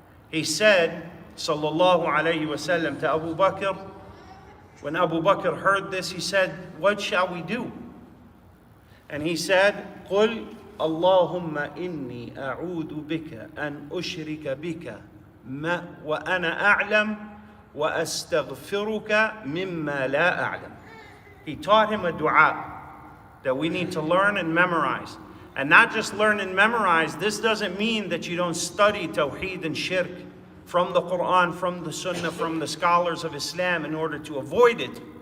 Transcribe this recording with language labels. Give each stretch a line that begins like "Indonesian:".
English: He said, sallallahu alayhi wa sallam, to Abu Bakr, when Abu Bakr heard this, he said, what shall we do? And he said,
Arabic: قُلْ اللهم إني أعوذ بك أن أشرك بك وأنا أعلم وأستغفرك مما لا أعلم.
English: He taught him a dua that we need to learn and memorize. And not just learn and memorize, this doesn't mean that you don't study tawheed and shirk from the Quran, from the Sunnah, from the scholars of Islam in order to avoid it.